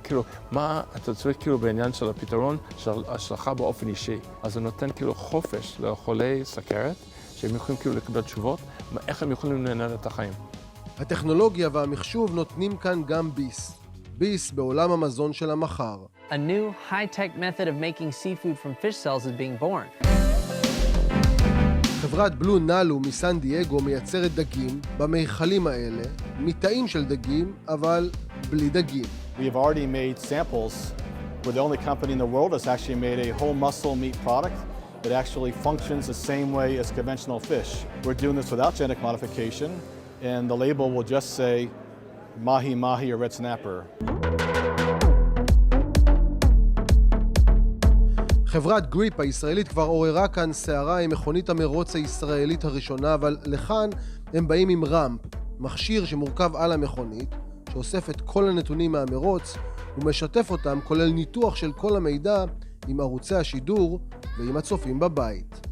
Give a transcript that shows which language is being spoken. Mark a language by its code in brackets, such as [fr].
[he] כאילו, מה אתה צריך כאילו בעניין של הפתרון שלך באופן אישי. אז זה נותן כאילו חופש לחולי סכרת, שהם יכולים כאילו לקבל תשובות, איך הם יכולים לנהל את החיים. הטכנולוגיה והמחשוב נותנים כאן גם ביס. ביס בעולם המזון של המחר. [en] A new high-tech method of making seafood from fish cells is being born. [he] חברת בלו נאלו מסן דייגו מייצרת דגים במכלים האלה, מתאים של דגים, אבל בלי דגים. [en] We have already made samples. We're the only company in the world that's actually made a whole muscle meat product that actually functions the same way as conventional fish. We're doing this without genetic modification, and the label will just say mahi mahi or red snapper. [he] חברת גריפ הישראלית כבר עוררה כאן סערה עם מכונית המרוץ הישראלית הראשונה, אבל לכאן הם באים עם רמפ, מכשיר שמורכב על המכונית, שאוסף את כל הנתונים מהמרוץ ומשתף אותם, כולל ניתוח של כל המידע עם ערוצי השידור ועם הצופים בבית.